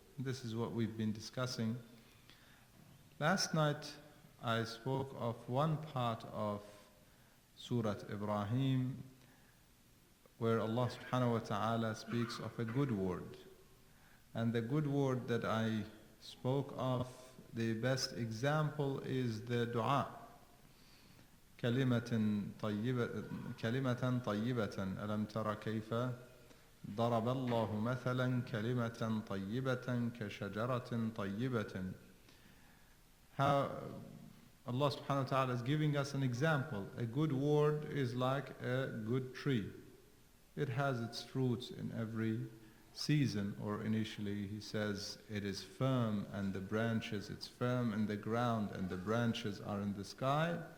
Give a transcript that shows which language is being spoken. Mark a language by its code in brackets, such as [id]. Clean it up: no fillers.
[en] This is what we've been discussing. Last night I spoke of one part of Surah Ibrahim where Allah subhanahu wa ta'ala speaks of a good word. And the good word that I spoke of, the best example is the dua. [ar] كلمة طيبة ألم تر كيف ضرب الله مثلا كلمة طيبة كشجرة طيبة. [en] How Allah subhanahu wa ta'ala is giving us an example. A good word is like a good tree. It has its fruits in every season, or initially he says it is firm and the branches, it's firm in the ground and the branches are in the sky.